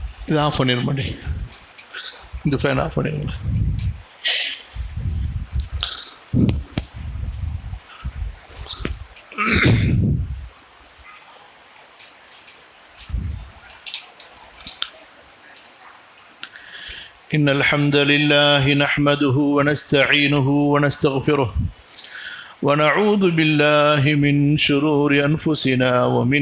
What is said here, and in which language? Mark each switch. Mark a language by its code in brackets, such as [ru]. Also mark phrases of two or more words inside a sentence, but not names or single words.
[ta] இது ஆஃப் பண்ணிட மாட்டேன், இந்த ஃபேன் ஆஃப் பண்ணிடுங்க. [ar] إن الحمد لله نحمده ونستعينه ونستغفره ونعوذ بالله من شرور أنفسنا ومن